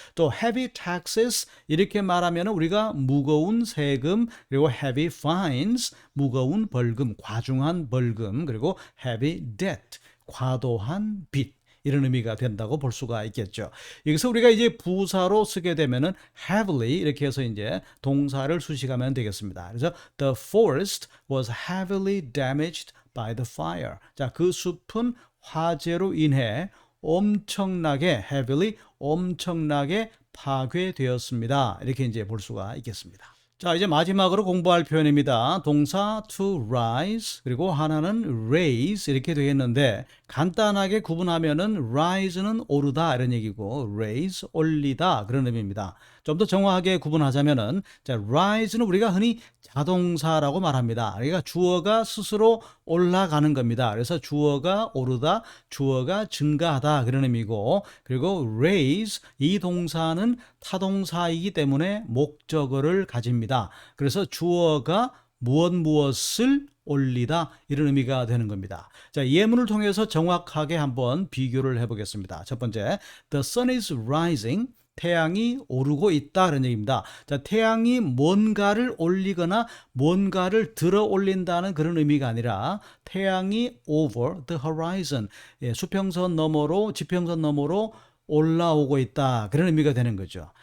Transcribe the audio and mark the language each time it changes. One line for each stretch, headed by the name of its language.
Korean: 또
English: heavy taxes
Korean: 이렇게 말하면 우리가 무거운 세금 그리고
English: heavy fines
Korean: 무거운 벌금 과중한 벌금 그리고
English: heavy debt
Korean: 과도한 빚 이런 의미가 된다고 볼 수가 있겠죠. 여기서 우리가 이제 부사로 쓰게 되면은 heavily 이렇게 해서 이제 동사를 수식하면 되겠습니다.
English: 그래서 the forest was heavily damaged by the fire.
Korean: 자, 그 숲은 화재로 인해 엄청나게 heavily 엄청나게 파괴되었습니다. 이렇게 이제 볼 수가 있겠습니다. 자, 이제 마지막으로 공부할 표현입니다. 동사 to rise 그리고 하나는 raise 이렇게 되겠는데 간단하게 구분하면은 rise는 오르다 이런 얘기고 raise 올리다 그런 의미입니다. 좀 더 정확하게 구분하자면은 자, rise는 우리가 흔히 자동사라고 말합니다. 그러니까 주어가 스스로 올라가는 겁니다. 그래서 주어가 오르다, 주어가 증가하다 그런 의미고 그리고 raise 이 동사는 타동사이기 때문에 목적어를 가집니다. 그래서 주어가 무엇을 올리다 이런 의미가 되는 겁니다. 자, 예문을 통해서 정확하게 한번 비교를 해보겠습니다.
English: 첫 번째, the sun is rising.
Korean: 태양이 오르고 있다 그런 얘기입니다. 자, 태양이 뭔가를 올리거나 뭔가를 들어 올린다는 그런 의미가 아니라 태양이
English: over the horizon
Korean: 수평선 너머로 지평선 너머로 올라오고 있다 그런 의미가 되는 거죠.